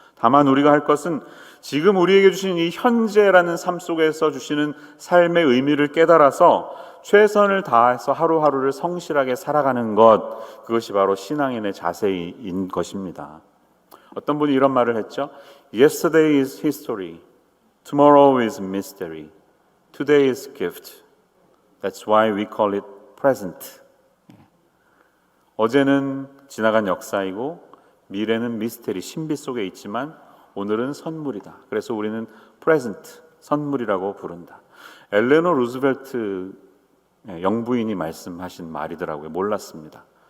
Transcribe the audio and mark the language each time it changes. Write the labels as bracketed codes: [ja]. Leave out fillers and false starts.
[ko] 다만 우리가 할 것은 지금 우리에게 주신 이 현재라는 삶 속에서 주시는 삶의 의미를 깨달아서 최선을 다해서 하루하루를 성실하게 살아가는 것, 그것이 바로 신앙인의 자세인 것입니다. 어떤 분이 이런 말을 했죠. [en] Yesterday is history, tomorrow is mystery, today is gift. That's why we call it present. [ko] 어제는 지나간 역사이고 미래는 미스테리, 신비 속에 있지만 오늘은 선물이다. 그래서 우리는 present, 선물이라고 부른다. 엘레노 루즈벨트 영부인이 말씀하신 말이더라고요. 몰랐습니다.